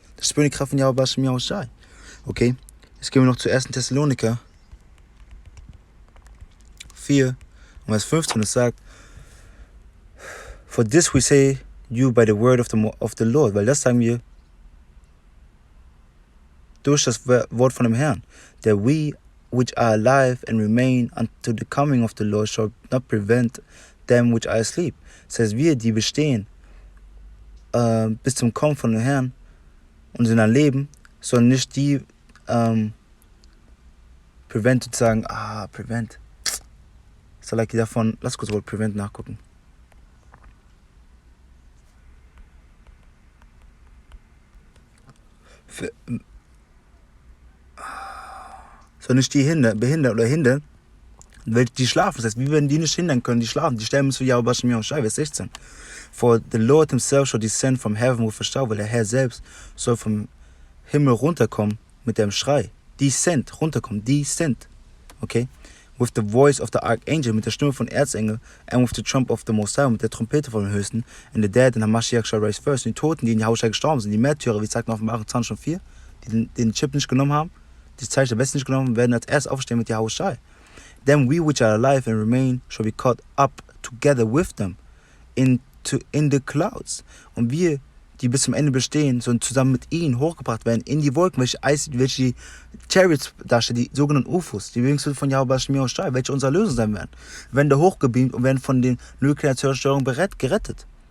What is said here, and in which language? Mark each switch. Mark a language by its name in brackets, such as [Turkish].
[German] Das spüren die Kraft von YAHAWASHI. Okay, jetzt gehen wir noch zu 1. Thessaloniker 4, Vers 15. Es sagt, [English] for this we say you by the word of the Lord. [German] Weil das sagen wir durch das Wort von dem Herrn. [English] That we which are alive and remain unto the coming of the Lord shall not prevent them which are asleep. [German] Das heißt, wir, die bestehen bis zum Kommen von dem Herrn und sind am Leben, sollen nicht die prevent sozusagen, prevent. So like davon, lass kurz Wort prevent nachgucken. So nicht die behindern oder hindern, welche die schlafen. Das heißt, wir werden die nicht hindern können, die schlafen. Die sterben zu YAHAWASHI, Vers 16. [English] For the Lord himself shall descend from heaven with a shout, [German] weil der Herr selbst soll vom Himmel runterkommen mit dem Schrei. Descend, runterkommen, descend. Okay? [English] With the voice of the archangel, [German] mit der Stimme von Erzengel, [English] and with the trump of the Most High, [German] mit der Trompete vom Höchsten, [English] and the dead and the Mashiach shall rise first. [German] Und die Toten, die in Yahushua gestorben sind, die Märtyrer, wie sagt man auf dem 28,4, die den Chip nicht genommen haben, die Zeichen der Westen nicht genommen haben, werden als erst aufstehen mit Yahushua. [English] Then we which are alive and remain shall be caught up together with them in the clouds. [German] Und wir, die bis zum Ende bestehen, sollen zusammen mit ihnen hochgebracht werden in die Wolken, welche die Chariots darstellen, die sogenannten UFOs, die Bewegungsmittel von YAHAWASHI, welche unsere Lösung sein werden. Werden da hochgebeamt und werden von den nuklearen Zerstörungen gerettet.